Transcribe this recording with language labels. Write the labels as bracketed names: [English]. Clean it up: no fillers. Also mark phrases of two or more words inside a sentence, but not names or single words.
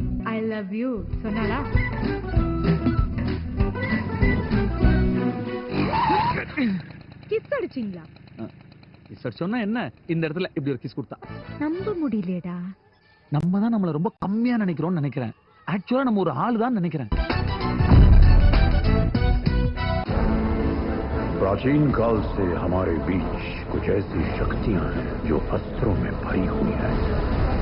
[English] I love you [Tamil] சொன்னாளா? கிஸ் அடிச்சீங்களா? கிஸ் சொன்னா என்ன, இந்த இடத்துல இப்படி ஒரு கிஸ் கொடுத்தா நம்ப முடியலடா. நம்ம தான் நம்மள ரொம்ப கம்மியா நினைக்கிறோம்னு நினைக்கிறேன். ஆக்சுவலா நம்ம ஒரு ஆளு தான் நினைக்கிறேன். [Hindi] प्राचीन काल से हमारे बीच कुछ ऐसी शक्तियां हैं जो अस्त्रों में भरी हुई हैं।